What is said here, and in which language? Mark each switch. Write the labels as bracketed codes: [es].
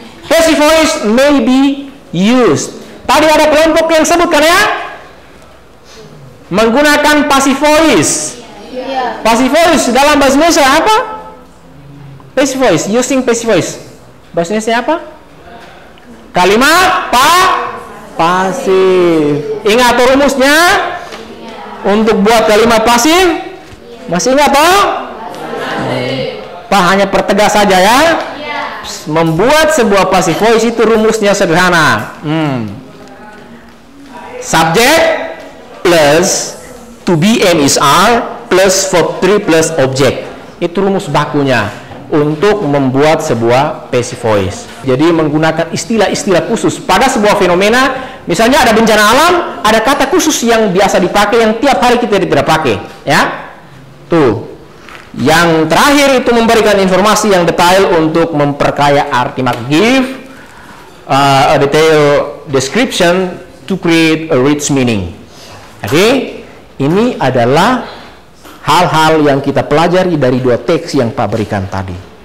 [en] Passive voice may be used. [id] Tadi ada kelompok yang sebutkan ya, menggunakan passive voice. Passive voice dalam bahasa Indonesia apa? [en] Passive voice, using passive voice. [id] Bahasa Indonesia apa? Kalimat pasif. Ingat tuh rumusnya? Untuk buat kalimat pasif, masih ingat toh? Pak, hanya pertegas saja ya. Membuat sebuah passive voice itu rumusnya sederhana. [en] Subject plus to be and is are plus verb 3 plus object. [id] Itu rumus bakunya untuk membuat sebuah passive voice. Jadi menggunakan istilah-istilah khusus pada sebuah fenomena. Misalnya ada bencana alam, ada kata khusus yang biasa dipakai yang tiap hari kita tidak pakai, ya. Tuh. Yang terakhir itu memberikan informasi yang detail untuk memperkaya arti. [en] Give a detailed description to create a rich meaning. [id] Jadi ini adalah hal-hal yang kita pelajari dari dua teks yang Pak berikan tadi.